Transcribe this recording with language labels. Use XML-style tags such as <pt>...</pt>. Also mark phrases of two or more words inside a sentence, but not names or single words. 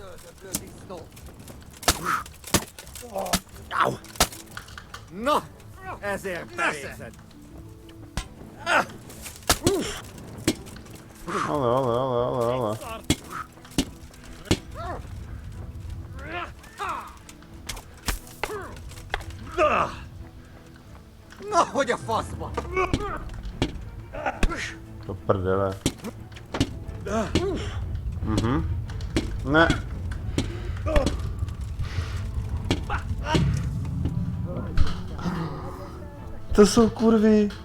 <hu>No, ezért merészed.</hu> <cs>Ale.</cs> <hu>Na, hogy a faszba!</hu> <cs>To prdele. Ne. To jsou kurvy.</cs>